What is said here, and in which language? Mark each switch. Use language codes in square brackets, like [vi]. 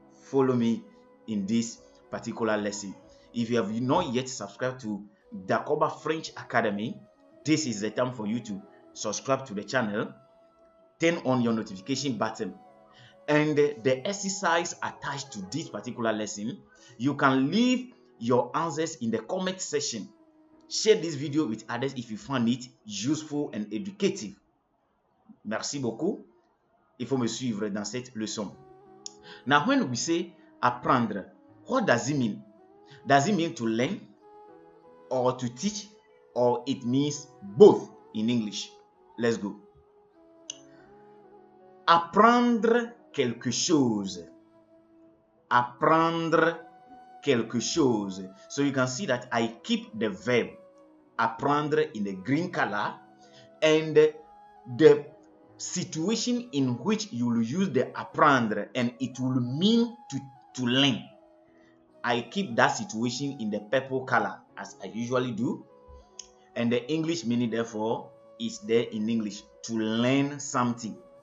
[en] Follow me in this particular lesson. If you have not yet subscribed to Dacoba French Academy, this is the time for you to subscribe to the channel, turn on your notification button, and the exercise attached to this particular lesson, you can leave your answers in the comment section. Share this video with others if you find it useful and educative. [fr] Merci beaucoup. Il faut me suivre dans cette leçon. [en] Now, when we say apprendre, what does it mean? Does it mean to learn or to teach, or it means both in English? Let's go. [fr] Apprendre quelque chose. Apprendre quelque chose. [en] So you can see that I keep the verb apprendre in the green color, and the situation in which you will use the apprendre and it will mean to learn, I keep that situation in the purple color as I usually do, and the English meaning therefore is there in English, to learn something.